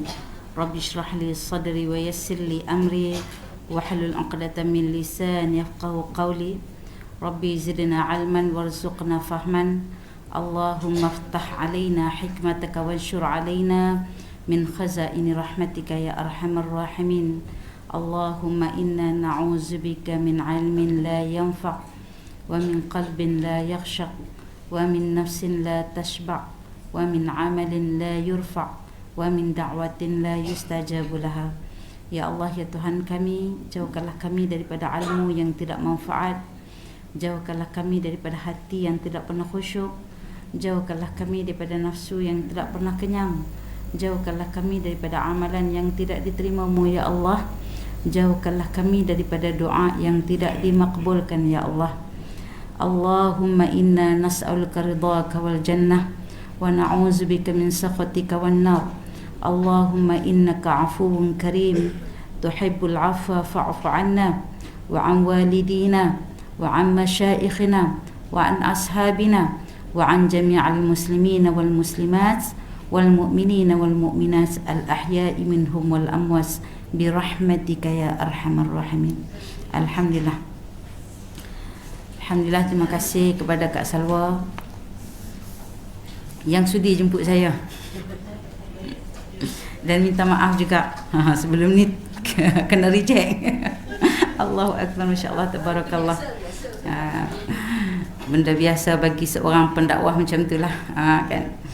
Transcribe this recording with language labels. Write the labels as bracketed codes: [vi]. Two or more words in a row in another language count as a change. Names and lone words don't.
[ar] رب اشرح لي صدري ويسر لي أمري واحلل عقدة من لساني يفقهوا قولي. رب زدنا علما وارزقنا فهما. اللهم افتح علينا حكمتك وانشر علينا من خزائن رحمتك يا أرحم الراحمين. اللهم إنا نعوذ بك من علم لا ينفع ومن قلب لا يخشع ومن نفس لا تشبع ومن عمل لا يرفع ومن دعوة لا يستجاب لها. يا الله, [ms] ya Tuhan kami, jauhkanlah kami daripada ilmu yang tidak manfaat, jauhkanlah kami daripada hati yang tidak pernah khusyuk, jauhkanlah kami daripada nafsu yang tidak pernah kenyang, jauhkanlah kami daripada amalan yang tidak diterima-Mu [ar] يا الله. [ms] Jauhkanlah kami daripada doa yang tidak dimakbulkan [ar] يا الله. اللهم إنا نسألك رضاك والجنة ونعوذ بك من سخطك والنار. اللهم إنك عفو كريم تحب العفو فاعف عنا وعن والدينا وعن مشايخنا وعن أصحابنا وعن جميع المسلمين والمسلمات والمؤمنين والمؤمنات الأحياء منهم والأموات برحمتك يا أرحم الراحمين. [ms] Alhamdulillah. Alhamdulillah, terima kasih kepada Kak Salwa yang sudi jemput saya. Dan minta maaf juga sebelum ni kena reject. [ar] الله أكبر، ما شاء الله، تبارك الله. [ms] Benda biasa bagi seorang pendakwah macam itulah, kan.